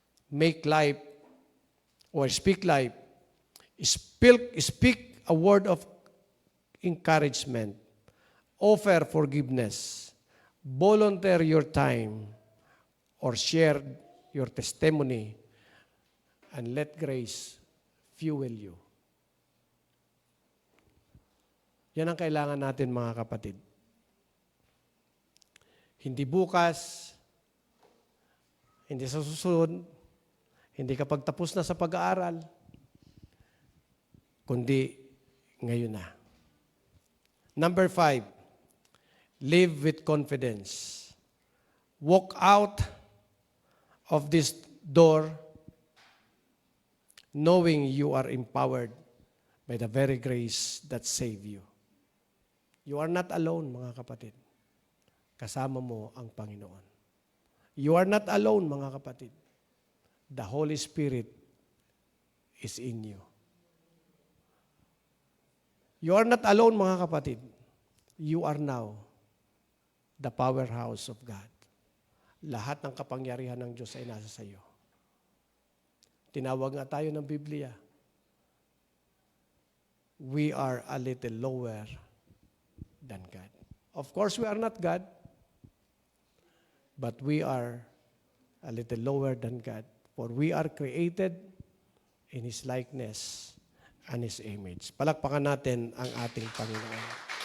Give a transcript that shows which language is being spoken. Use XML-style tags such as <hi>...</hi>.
<en>Make life or speak life. Speak a word of encouragement. Offer forgiveness. Volunteer your time or share your testimony and let grace fuel you.</en> <tl>Yan ang kailangan natin mga kapatid. Hindi bukas, hindi sa susunod, hindi kapag tapos na sa pag-aaral, kundi ngayon na.</tl> <en>Number 5, live with confidence. Walk out of this door knowing you are empowered by the very grace that saved you. You are not alone,</en> <tl>mga kapatid. Kasama mo ang Panginoon.</tl> <en>You are not alone,</en> <tl>mga kapatid.</tl> <en>The Holy Spirit is in you. You are not alone,</en> <tl>mga kapatid.</tl> <en>You are now the powerhouse of God.</en> <tl>Lahat ng kapangyarihan ng Diyos ay nasa sa iyo. Tinawag nga tayo ng Biblia.</tl> <en>We are a little lower than God. Of course, we are not God, but we are a little lower than God. For we are created in His likeness and His image.</en> <tl>Palakpakan natin ang ating Panginoon.</tl>